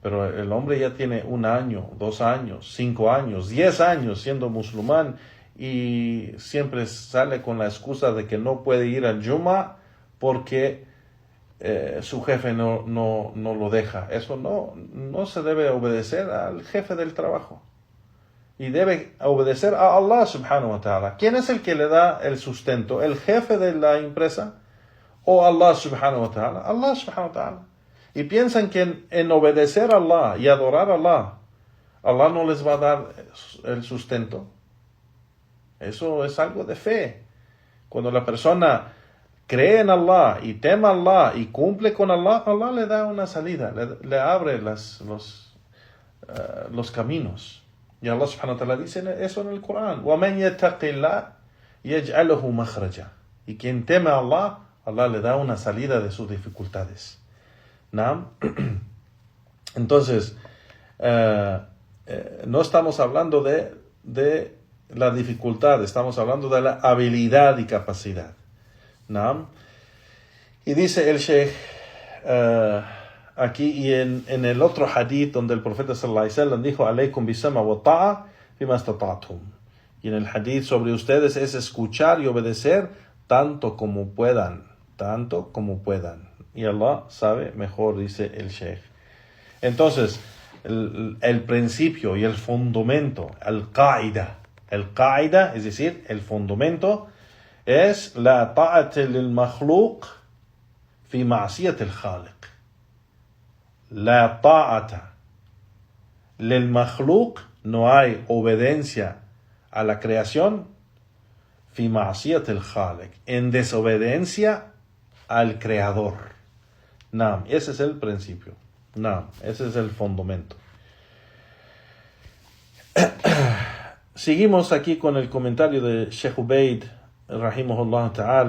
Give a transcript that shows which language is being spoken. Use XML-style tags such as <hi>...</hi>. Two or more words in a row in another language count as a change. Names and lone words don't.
<es>Pero el hombre ya tiene 1 año, 2 años, 5 años, 10 años siendo musulmán y siempre sale con la excusa de que no puede ir al Juma porque su jefe no lo deja. Eso no se debe obedecer al jefe del trabajo. Y debe obedecer a Allah</es> <ar>سبحانه وتعالى.</ar> <es>¿Quién es el que le da el sustento? ¿El jefe de la empresa o Allah</es> <ar>سبحانه وتعالى? الله سبحانه وتعالى.</ar> <es>Y piensan que en obedecer a Allah y adorar a Allah, Allah no les va a dar el sustento. Eso es algo de fe. Cuando la persona cree en Allah y teme a Allah y cumple con Allah, Allah le da una salida, le abre los caminos. Y Allah</es> <ar>سبحانه وتعالى</ar> <es>dice eso en el Corán.</es> <ar>وَمَنْ يَتَّقِ اللَّهَ يَجْعَلَهُ مَخْرَجًا.</ar> <es>Y quien teme a Allah, Allah le da una salida de sus dificultades. ¿No? Entonces, no estamos hablando de la dificultad, estamos hablando de la habilidad y capacidad. ¿No? Y dice el Sheikh aquí y en el otro hadith donde el profeta</es> <ar>صلى الله عليه وسلم</ar> <es>dijo</es> <ar>عليكم بالسمع والطاعة بما استطعتم.</ar> <es>Y en el hadith sobre ustedes es escuchar y obedecer tanto como puedan. Y Allah sabe mejor, dice el Sheikh. Entonces, el principio y el fundamento, el qaida, es decir, el fundamento es</es> <ar>لا طاعة لمخلوق في معصية الخالق. لا طاعة لمخلوق,</ar> <es>no hay obediencia a la creación,</es> <ar>في معصية الخالق,</ar> <es>en desobediencia al creador. Naam, ese es el principio. Naam, ese es el fundamento. Seguimos aquí con el comentario de Sheikh Ubaid</es> <ar>رحمه الله تعالى.</ar>